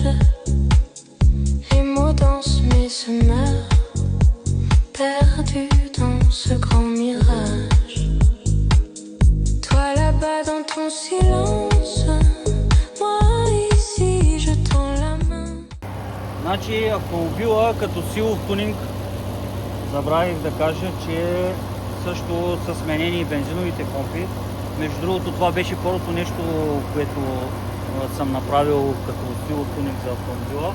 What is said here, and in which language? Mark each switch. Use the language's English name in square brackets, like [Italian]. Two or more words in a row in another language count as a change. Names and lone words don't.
[French] Les mots dansent mais se meurent, perdus dans ce grand mirage. Toi là-bas dans ton silence, moi ici je tends la main. [Bulgarian] Значи автомобила като силов тунинг, забравих да кажа, че също са сменени и бензиновите помпи. Между другото, това беше първото нещо, което съм направил като силов тунинг за автомобила.